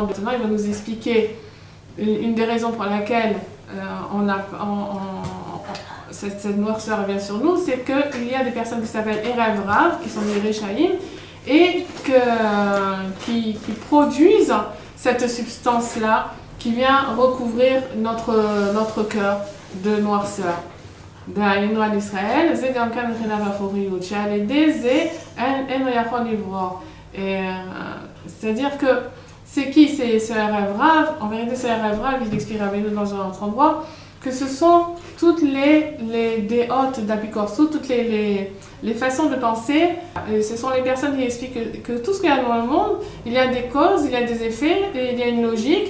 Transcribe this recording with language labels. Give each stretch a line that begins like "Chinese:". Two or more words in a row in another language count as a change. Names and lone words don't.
French: Maintenant, il va nous expliquer une des raisons pour laquelle cette noirceur vient sur nous, c'est qu'il y a des personnes qui s'appellent
Hebrew: Erev Rav,
French: qui sont des Réchaïm, et qui produisent cette substance-là qui vient recouvrir notre cœur de noirceur.
Hebrew: דהיינו על ישראל, זה גם כאן מבחינת האפוריות, שעל ידי זה אין הוא יכול לברוא.
French: C'est-à-dire que c'est qui ce rêve Rav? En vérité, ce rêve Rav, il explique avec nous dans un autre endroit, que ce sont toutes les déhôtes d'Apikorsou, toutes les façons de penser. Et ce sont les personnes qui expliquent que tout ce qu'il y a dans le monde, il y a des causes, il y a des effets, et il y a une logique.